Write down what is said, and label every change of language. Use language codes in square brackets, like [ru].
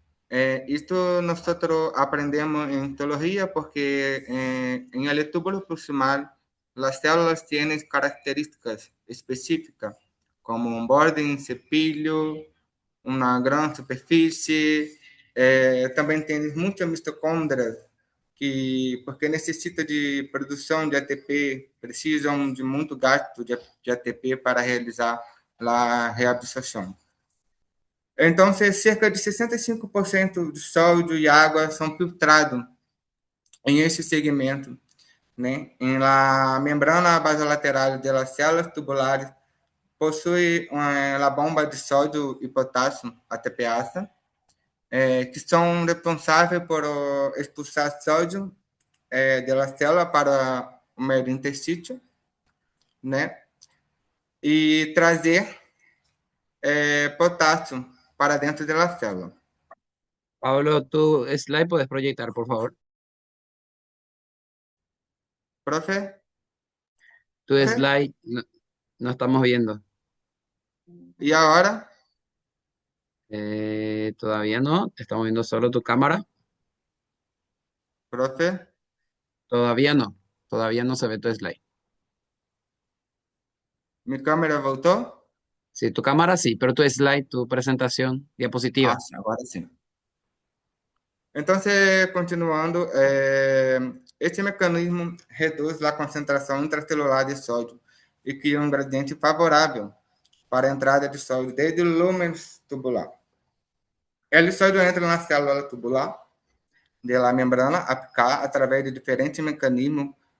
[es] Esto nosotros aprendemos en teología porque en el túbulo proximal las células tienen características específicas, como un borde, un cepillo, una gran superficie. [pt] Também tem muitas mitocôndrias que, porque necessita de produção de ATP, precisam de muito gasto de ATP para realizar a reabsorção. Então, cerca de 65% de sódio e água são filtrados em esse segmento, né? [es] En la membrana basolateral de las células tubulares [pt] possui a bomba de sódio e potássio, ATPase, que são responsáveis por expulsar sódio [es] de la célula [pt] para o meio interstício, né? E trazer potássio para dentro da célula. [es] Pablo, tu slide puedes proyectar, por favor. Profe, Tu slide no, no estamos viendo. [pt] e agora? [es] Todavía no, estamos viendo solo tu cámara. Profe, Todavía no se ve tu slide. [pt] minha câmera voltou? [es] Sí, tu cámara sí, pero tu slide, tu presentación, diapositiva. [pt] Ah, sim, agora sim. Então, continuando, este mecanismo reduz a concentração intracelular de sódio e cria um gradiente favorável para a entrada de sódio desde o lúmen tubular. O sódio entra na célula tubular [es] de la membrana [pt] apical através de diferentes mecanismos.